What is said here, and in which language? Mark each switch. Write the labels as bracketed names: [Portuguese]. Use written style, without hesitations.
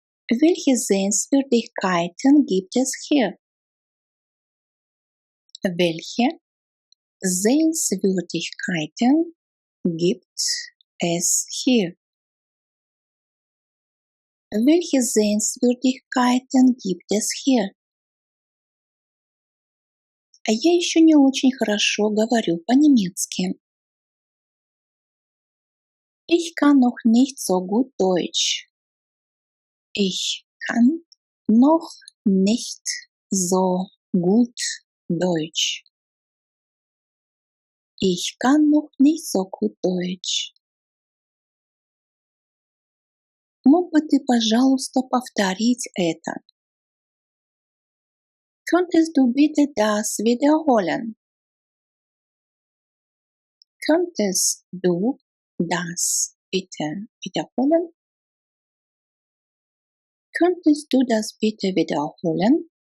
[German] Welche Sehenswürdigkeiten gibt es hier? Welche Sehenswürdigkeiten gibt es hier? Welche Sehenswürdigkeiten gibt es hier? [Russian] Я еще не очень хорошо говорю по-немецки. [German] Ich kann noch nicht so gut Deutsch. Ich kann noch nicht so gut Deutsch. Ich kann noch nicht so gut Deutsch. [Russian] Мог бы ты, пожалуйста, повторить это? [German] Könntest du bitte das wiederholen? Könntest du das bitte wiederholen? Könntest du das bitte wiederholen?